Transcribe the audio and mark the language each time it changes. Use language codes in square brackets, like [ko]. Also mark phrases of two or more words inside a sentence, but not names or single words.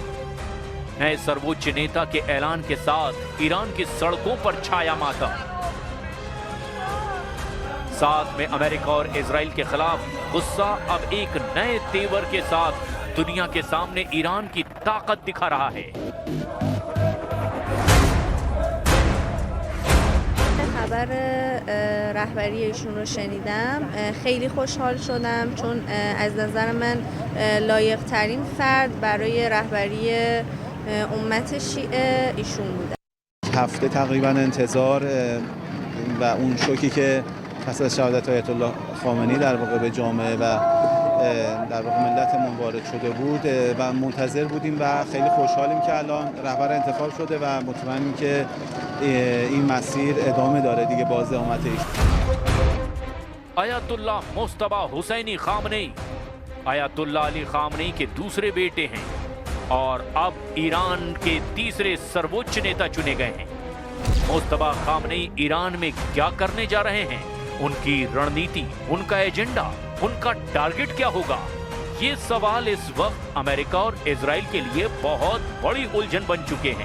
[hi] नए सर्वोच्च नेता के ऐलान के साथ ईरान की सड़कों पर छाया मातम। साथ में अमेरिका और इजराइल के खिलाफ गुस्सा अब एक नए तेवर के साथ दुनिया के सामने ईरान की ताकत दिखा रहा है। [fa] خبر رهبری ایشون رو شنیدم خیلی خوشحال شدم، چون از نظر من لایق ترین فرد برای رهبری امت شیعه ایشون بوده. هفته تقریبا انتظار و اون شوکی که پس از شهادت آیت الله خامنه‌ای در واقع به جامعه و در واقع ملتمون وارد شده بود و منتظر بودیم و خیلی خوشحالیم که الان رهبر انتخاب شده و مطمئنیم که این مسیر ادامه داره دیگه باز امت [hi] आयतुल्ला मुस्तफा हुसैनी खामनेई आयतुल्ला अली खामनेई के दूसरे बेटे हैं और अब ईरान के तीसरे सर्वोच्च नेता चुने गए हैं। मुस्तफा खामनेई ईरान में क्या करने जा रहे हैं, उनकी रणनीति, उनका एजेंडा, उनका टारगेट क्या होगा, ये सवाल इस वक्त अमेरिका और इजराइल के लिए बहुत बड़ी उलझन बन चुके हैं।